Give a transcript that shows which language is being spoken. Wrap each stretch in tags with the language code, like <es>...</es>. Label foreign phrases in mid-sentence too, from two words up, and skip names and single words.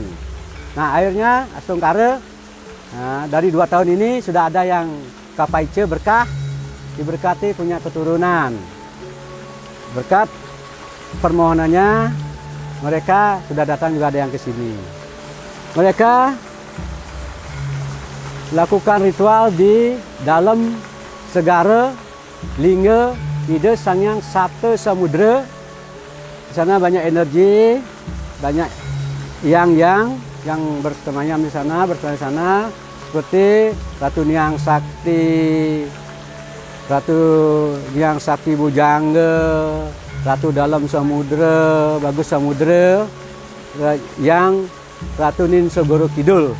<id>Nah, akhirnya Astungkara dari 2 tahun ini sudah ada yang kapaice berkah, diberkati punya keturunan. Berkat permohonannya mereka sudah datang, juga ada yang ke sini. Mereka lakukan ritual di dalam segara lingga ide Sangyang Sapta Samudra. Di sana banyak energi, banyak yang bersemayam di sana, bersemayam di sana, seperti Ratu Niang Sakti, Ratu Niang Sakti Bujangga, Ratu Dalam Samudra, Bagus Samudra, yang Ratu Nin Segoro Kidul.</id>